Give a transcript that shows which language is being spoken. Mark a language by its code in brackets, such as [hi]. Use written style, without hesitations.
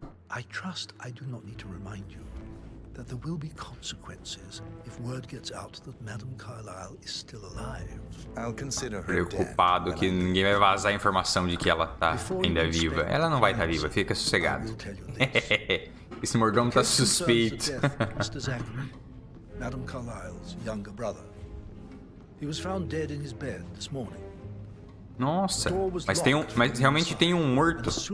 [en] I trust I do not need to remind you that there will be consequences if word gets out that Madame Carlyle is still alive. I'll consider her [pt] Preocupado que ninguém vai vazar a informação de que ela tá ainda viva. Ela não vai estar viva, fica sossegado. Esse mordomo tá suspeito. [en] Mr. Zachary, Madame Carlyle's younger brother. He was found dead in his bed this morning. [pt] Nossa, mas realmente tem um morto.